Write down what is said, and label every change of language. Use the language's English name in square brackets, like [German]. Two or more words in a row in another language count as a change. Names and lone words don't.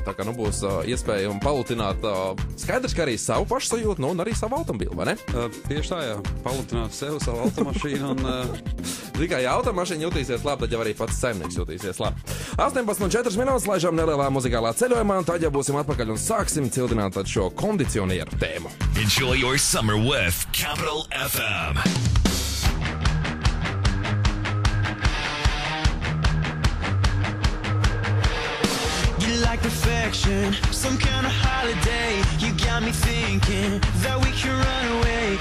[Latvian] Tā kā būs iespēja palutināt skaidrs, ka arī savu pašsajūtu, un arī savu automobīlu, vai ne? Tieši tā, jā. Palutināt sev, savu automašīnu un... Tikai ja automašīna jutīsies labi, tad jau arī pats saimnieks jutīsies labi. 18,4 minūtes laižam nelielā muzikālā ceļojumā, un tad jau būsim atpakaļ un sāksim cildināt šo kondicionieru tēmu. [English] Enjoy your summer with Capital FM. You like perfection, some kind of holiday. You got me thinking that we can run away.